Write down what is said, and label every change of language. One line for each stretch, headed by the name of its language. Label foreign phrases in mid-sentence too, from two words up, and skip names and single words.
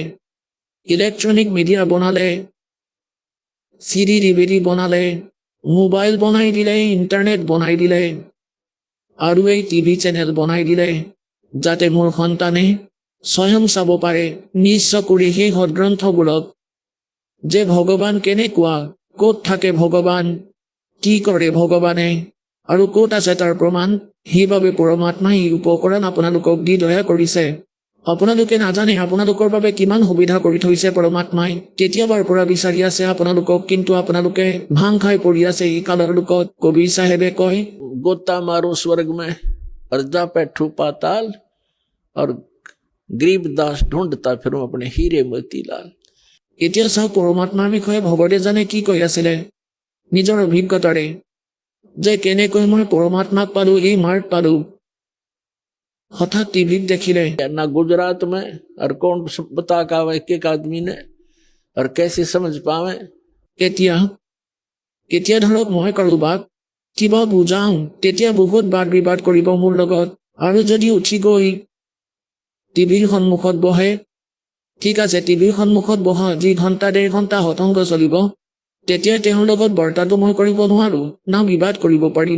Assamese: ইলেক্ট্ৰনিক মিডিয়া বনালে, CD DVD বনালে, মোবাইল বনাই দিলে, ইণ্টাৰনেট বনাই দিলে, আৰু এই TV চেনেল বনাই দিলে, যাতে মোৰ সন্তানে স্বয়ং চাব পাৰে নিজ চকুৰে সেই সদগ্ৰন্থবোৰক যে ভগৱান কেনেকুৱা, ক'ত থাকে ভগৱান, কি কৰে ভগৱানে, আৰু ক'ত আছে তাৰ প্ৰমাণ। সেইবাবে পৰমাত্মাই এই উপকৰণ আপোনালোকক দি দয়া কৰিছে। আপোনালোকে নাজানে আপোনালোকৰ বাবে কিমান সুবিধা কৰি থৈছে পৰমাত্মাই। কেতিয়াবাৰ পৰা বিচাৰি আছে আপোনালোকক, কিন্তু আপোনালোকে ভাং খাই পৰি আছে এই কালৰ লোকত। কবিৰ চাহেবে কয়,
Hindi: गोता मारो स्वर्ग में और जा बैठू पाताल, और गरीब दास ढूंढता फिरूं अपने हीरे मोतीलाल।
Assamese: এতিয়া চাওক পৰমাত্মাৰ বিষয়ে ভগৱদেৱজনে কি কৈ আছিলে নিজৰ অভিজ্ঞতাৰে, যে কেনেকৈ মই পৰমাত্মাক পালো, এই মাৰ্গ পালো। হঠাৎ টিভিত দেখিলে
Hindi: ना गुजरात में और कौन बता का एक एक आदमी ने और कैसे समझ पावे।
Assamese: এতিয়া ধৰক মই কাৰোবাক কিবা বুজাওঁ, তেতিয়া বহুত বাদ বিবাদ কৰিব মোৰ লগত। আৰু যদি উঠি গৈ টিভিৰ সন্মুখত বহে, ঠিক আছে, টিভিৰ সন্মুখত বহা যি ঘণ্টা 1.5 ঘণ্টা হতংগ চলিব, তেতিয়া তেওঁৰ লগত বাৰ্তাটো মই কৰিব নোৱাৰো, না বিবাদ কৰিব পাৰিম।